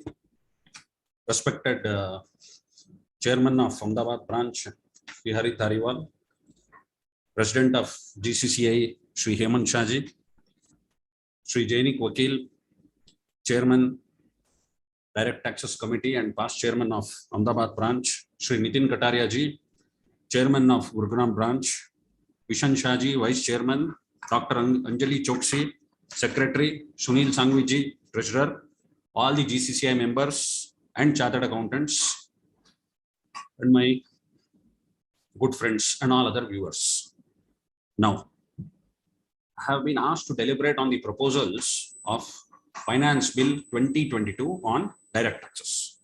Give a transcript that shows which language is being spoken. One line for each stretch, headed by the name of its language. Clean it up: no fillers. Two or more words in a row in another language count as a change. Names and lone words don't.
English: Respected Chairman of Ahmedabad branch, Shri Harit Dhariwal, President of GCCI, Shri Hemant Shah ji, Shri Jainik Vakil, Chairman, Direct Taxes Committee and past Chairman of Ahmedabad branch, Shri Nitin Kataria ji, Chairman of Gurugram branch, Vishan Shah ji, Vice Chairman, Dr. Anjali Choksi, Secretary, Sunil Sangvi ji, Treasurer, all the GCCI members and chartered accountants, and my good friends and all other viewers. Now, I have been asked to deliberate on the proposals of Finance Bill 2022 on direct taxes.